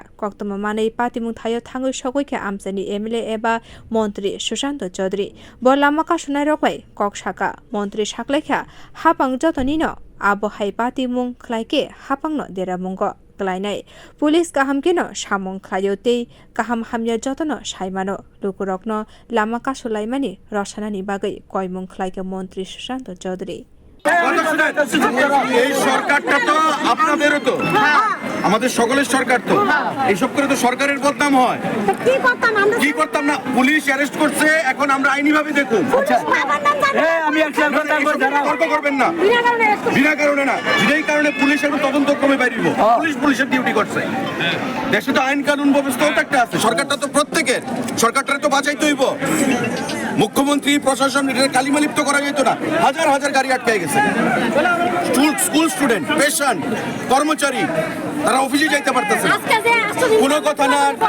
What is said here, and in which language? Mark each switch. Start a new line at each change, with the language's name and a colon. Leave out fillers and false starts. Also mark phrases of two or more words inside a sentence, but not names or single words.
Kok Borok: koktuma manei patimwngo thaio thangwi sogwi kha amchai ni MLA eba montri Sushanta chowdhury bo lama kasunai rok bai kok saka montri saklai kha hapang jotoni no abo hai patimwngo khwlai ke hapang no deramungo kalainai police kaham keno samung khlaio tei kaham hamya jotono saimano lokurokno lama kasulai mani rsanani bagwi koimung khlai ke montri Sushanta chowdhury
Bangla: এই সরকারটা তো আপনাদেরও তো আমাদের সকলের সরকার তো এইসব করে তো সরকারের বদনাম হয় কি করতাম না পুলিশ অ্যারেস্ট করছে এখন আমরা আইনি ভাবে দেখুন তর্ক করবেন না বিনা কারণে না যেই কারণে পুলিশ এখন তদন্ত ক্রমে বাইরিব পুলিশের ডিউটি করছে দেশে তো আইন কানুন ব্যবস্থাও তো একটা আছে সরকারটা তো প্রত্যেকের সরকারটা তো বাঁচাইতে হইব মুখ্যমন্ত্রী প্রশাসন এটা কালিমালিপ্ত করা যেত না হাজার হাজার গাড়ি আটকে গেছে
English: school student patient
Bangla: কর্মচারী তারা অফিসে যাইতে পারতেছে কোনো কথা না